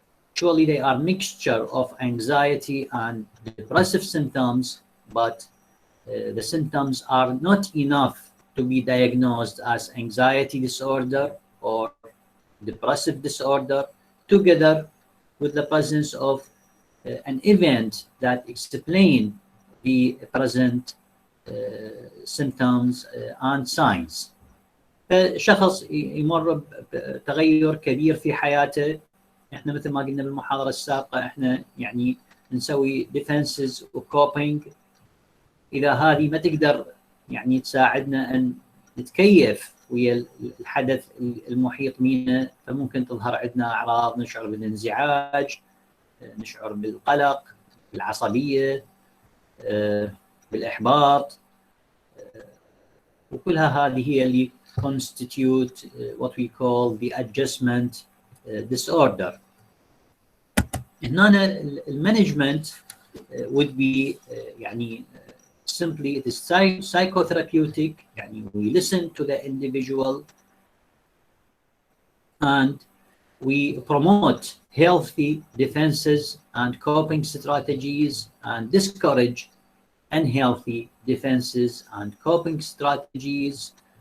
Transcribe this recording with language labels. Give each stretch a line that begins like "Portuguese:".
English: Actually, they are mixture of anxiety and depressive symptoms, but the symptoms are not enough to be diagnosed as anxiety disorder or depressive disorder, together with the presence of an event that explain the present symptoms and signs.
Arabic: فشخص يمر بتغير كبير في حياته، احنا مثل ما قلنا بالمحاضره السابقه احنا يعني نسوي ديفنسز وكوبينج. اذا هذه ما تقدر يعني تساعدنا ان نتكيف ويا الحدث المحيط بنا، فممكن تظهر عندنا اعراض، نشعر بالانزعاج، نشعر بالقلق، بالعصبيه، بالاحباط، وكلها هذه هي اللي
English: constitute what we call the adjustment disorder.
Arabic: هنا المانجمنت
English: would be
Arabic: يعني
English: simply it is psychotherapeutic، يعني we listen to the individual and we promote healthy defenses and coping strategies and discourage unhealthy defenses and coping strategies.